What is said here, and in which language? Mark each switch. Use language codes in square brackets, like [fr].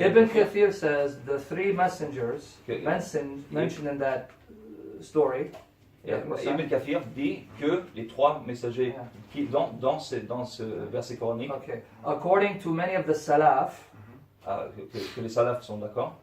[en] Ibn Kathir says the three messengers Okay. mentioned in that story. [fr] Ibn Kathir dit que les trois messagers [en] Yeah. [fr] qui, dans ce verset coranique, [en] Okay, according to many of the Salaf, [fr] que les salafs sont d'accord,